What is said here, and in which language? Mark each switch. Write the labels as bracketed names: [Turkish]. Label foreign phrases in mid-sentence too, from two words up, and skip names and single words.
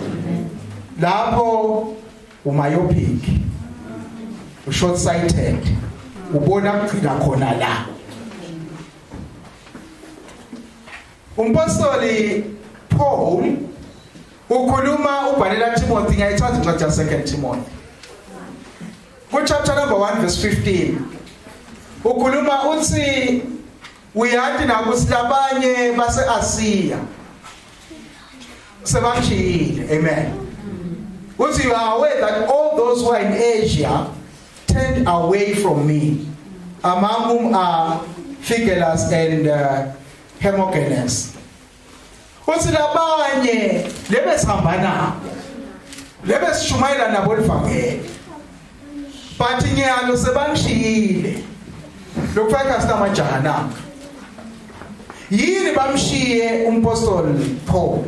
[Swati] lapho umyopic [English] short sighted [Swati] ubona kugcina khona la umpostoli Paul ukhuluma ubhalela Timothy ngayithatha incwadi ya2 Timothy ku [English] chapter number 1 verse 15 [Swati] ukhuluma uthi uyathi nakusilabanye base-Asiya sebashiyile. Amen. [English] Because you are aware that all those who are in Asia turned away from me, among whom are Phygelus and Hermogenes. [Swati] Usilabanye lebesihamba nabo, lebesishumayela nabo livangeli, but nyalo sebangishiyile. Lokufaka sinamajaha nabo. Yini bamshiye umpostoli Paul?